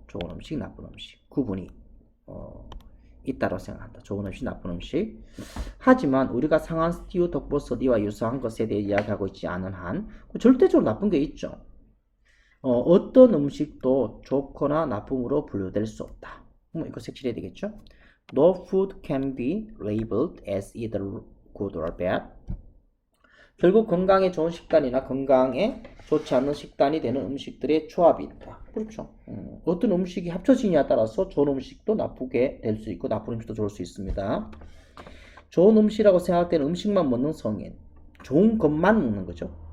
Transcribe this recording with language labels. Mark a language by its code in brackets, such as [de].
[ko] 좋은 음식, 나쁜 음식. 구분이 있다고 생각한다. 좋은 음식, 나쁜 음식. 하지만 우리가 상한 스티우 독버서디와 유사한 것에 대해 이야기하고 있지 않은 한 절대적으로 나쁜 게 있죠. 어떤 음식도 좋거나 나쁨으로 분류될 수 없다. 이거 색칠해야 되겠죠? [en] No food can be labeled as either good or bad. [ko] 결국 건강에 좋은 식단이나 건강에 좋지 않은 식단이 되는 음식들의 조합이 있다. 그렇죠. 어떤 음식이 합쳐지냐에 따라서 좋은 음식도 나쁘게 될 수 있고 나쁜 음식도 좋을 수 있습니다. 좋은 음식이라고 생각되는 음식만 먹는 성인. 좋은 것만 먹는 거죠.